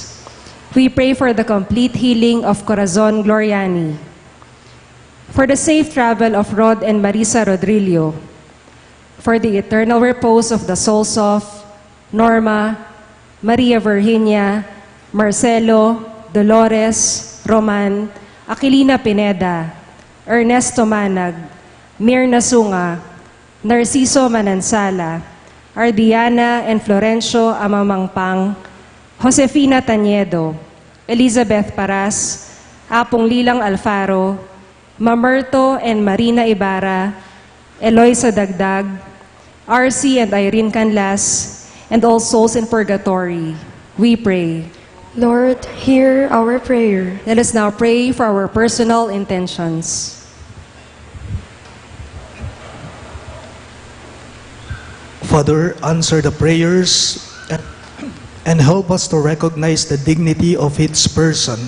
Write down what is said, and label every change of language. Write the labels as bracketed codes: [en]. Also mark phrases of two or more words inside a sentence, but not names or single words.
[en] We pray for the complete healing of Corazon Gloriani, for the safe travel of Rod and Marisa Rodrillo, for the eternal repose of the souls of Norma, Maria Virginia, Marcelo, Dolores, Roman, Aquilina Pineda, Ernesto Manag, Mirna Sunga, Narciso Manansala, Ardiana and Florencio Amamangpang, Josefina Taniedo, Elizabeth Paras, Apong Lilang Alfaro, Mamerto and Marina Ibarra, Eloisa Dagdag, RC and Irene Canlas, and all souls in purgatory. We pray. Lord, hear our prayer. Let us now pray for our personal intentions. Father, answer the prayers and help us to recognize the dignity of each person.